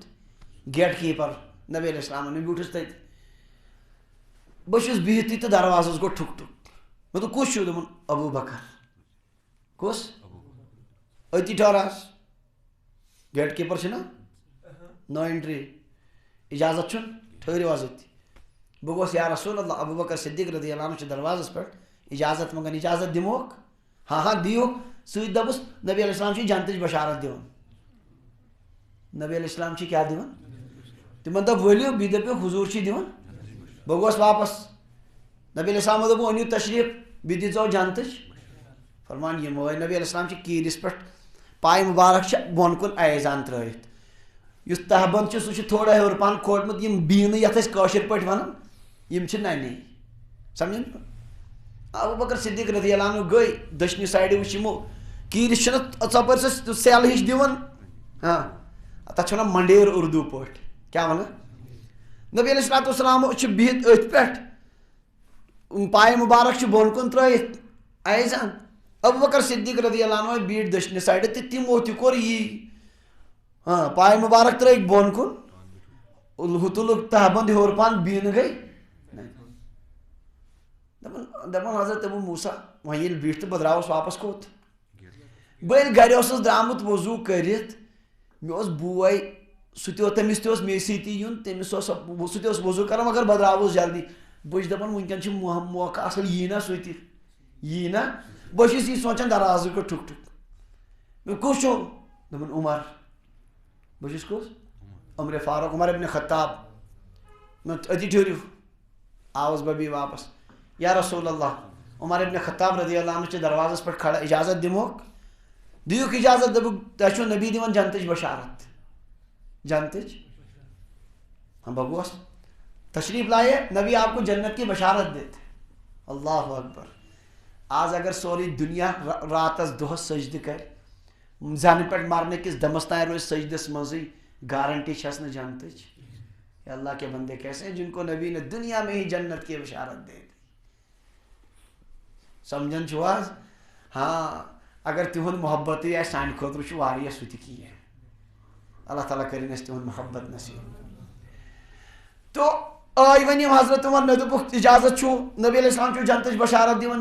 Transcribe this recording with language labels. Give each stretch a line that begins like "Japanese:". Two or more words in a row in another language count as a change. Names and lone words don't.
English: gate keeper
Kashmiri: نبی
Arabic: علیہ السلامن.
Kashmiri: مےٚ بیوٗٹھُس تتہِ، بہٕ چھُس بِہتھٕے تہٕ دروازس گوٚو ٹھُک ٹھُک. مےٚ دوٚپ کُس چھُ؟ دوٚپُن ابوٗ بکر. کُس؟ أتی ٹھہر حظ،
English: gate keeper
Kashmiri: چھُنا
English: no entry,
Kashmiri: اجازت چھُنہٕ، ٹھٔہرِو حظ أتی. بہٕ گوس
Arabic: یا رسول اللہ
Kashmiri: ابوٗ بکر صدیق
Arabic: رضی اللہ عنہ
Kashmiri: چھُ دروازس پٮ۪ٹھ اجازت منٛگان، اجازت دِموکھ؟ ہاں دِیوکھ. سۭتۍ دوٚپُس نبی
Arabic: علیہ السلام
Kashmiri: چھُ جنتٕچ بشارت دِوان. نبی
Arabic: علیہ السلام
Kashmiri: چھِ کیٛاہ دِوان؟ تِمن دوٚپ ؤلِو، بیٚیہِ دٔپِکھ حضوٗر چھِ دِوان. بہٕ گوس واپس. نبی
Arabic: علیہ السلامو
Kashmiri: دوٚپ أنِو تشریٖف، بیٚیہِ دِژیو جنتٕچ. فرمان یِم ٲے. نبی
Arabic: علیہ السلام
Kashmiri: چھِ کیٖرِس پٮ۪ٹھ پایہِ مُبارک چھِ بۄن کُن ایزان ترٛٲیِتھ. یُس تہبنٛد چھُ سُہ چھُ تھوڑا ہیوٚر پہن کھوٗٹمُت. یِم بیٖنہٕ یتھ أسۍ کٲشِر پٲٹھۍ ونان یِم چھِ ننی. سمجھن؟ ابوٗ بکر صدیق
Arabic: رضی اللہ عنہ
Kashmiri: گٔے دٔچھنہِ سایڈٕ وٕچھ یِمو کیٖرِس چھُنہ ژۄپٲرۍ سۄ سیل ہِش دِوان، تتھ چھِ ونان منڈیر اردوٗ پٲٹھۍ. کیٛاہ ونان؟ نبی
Arabic: علیہ الصلوۃ والسلام
Kashmiri: چھُ بِہِتھ أتھۍ پٮ۪ٹھ، پایہِ مُبارک چھِ بۄن کُن ترٛٲیِتھ ایزان. ابوٗ بکر صدیق
Arabic: رضی اللہ عنہ
Kashmiri: بیٖٹھۍ دٔچھنہِ سایڈٕ تہٕ تِمو تہِ کوٚر یی. پایہِ مُبارک ترٛٲیِکھ بۄن کُن، ہُہ تُلُکھ تہبنٛد ہیوٚر پہن، بیٖنہٕ گٔے. دپان حضرت ابوٗ موسیٰ وۄنۍ ییٚلہِ بیٖٹھ تہٕ بہٕ درٛاوُس واپس کوٚت؟ بہٕ ییٚلہِ گرِ اوسُس درٛامُت وضوٗ کٔرِتھ، مےٚ اوس بوے سُہ تہِ اوس، تٔمِس تہِ اوس مے سۭتی یُن، تٔمِس اوس سُہ تہِ اوس وضوٗ کران مگر بہٕ درٛاوُس جلدی. بہٕ چھُس دپان وٕنکیٚن چھُ موقعہٕ اصل، یی نا سُہ تہِ، یی نا. بہٕ چھُس یی سونٛچان دروازٕ گوٚو ٹھُک ٹھُک. مےٚ کُس چھُ؟ دوٚپُن عمر. بہٕ چھُس کُس؟ عمرِ فاروق، عمر ابن خطاب. أتی ٹھٔہرِو. آوُس بہٕ بیٚیہِ واپس.
Arabic: یا رسول اللہ
Kashmiri: عمر ابن خطاب
Arabic: رضی اللہ عنہ
Kashmiri: چھِ دروازس پٮ۪ٹھ کھڑا، اجازت دِموکھ؟ دِیِکھ اجازت. دوٚپُکھ تۄہہِ چھُو نبی دِوان جنتٕچ بشارت. جنتٕچ؟ بہٕ گوس.
Urdu: تشریف لائے نبی آپ کو جنت کی بشارت دیتے.
Arabic: اللہ اکبر.
Kashmiri: آز اگر سوری دنیا راتس دۄہس سجدٕ کرِ، زنہٕ پٮ۪ٹھ مرنہٕ کِس دمس تام روزِ سجدس منٛزٕے، گارنٹی چھس نہٕ جنتٕچ.
Urdu: اللہ کے بندے کیسے ہیں جن کو نبی نے دنیا میں ہی جنت کی بشارت دے دی.
Kashmiri: سمجھن چھو آز؟ ہاں اگر تہند محبتٕے آسہِ سانہِ خٲطرٕ چھُ واریاہ سُہ تہِ کینٛہہ. اللہ تعالیٰ کٔرِنۍ اَسہِ تِہُنٛد محبت نصیٖب. تو آے وۄنۍ یِم حضرت عمر، مےٚ دوٚپُکھ اجازت چھُ، نبی
Arabic: علیہ السلام
Kashmiri: چھُ جنتٕچ بشارت دِوان.